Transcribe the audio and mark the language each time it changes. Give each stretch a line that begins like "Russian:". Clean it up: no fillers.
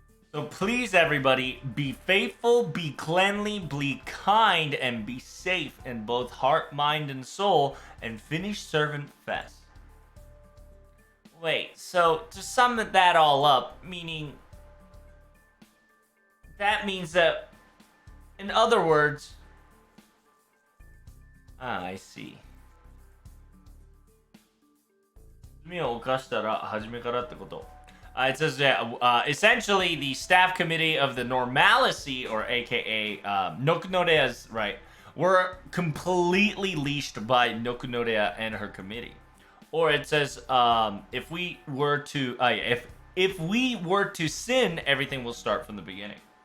English: So please, everybody, be faithful, be cleanly, be kind, and be safe in both heart, mind, and soul, and finish Servant Fest. Wait, so to sum that all up, meaning that means that, in other words, I see.
Japanese: 罪を犯したら初めからってこと。
English: It says that essentially the staff committee of the Normalcy, or aka Nokunorea's, right, were completely leashed by Nokunorea and her committee. Or it says if we were to if we were to sin, everything will start from the beginning.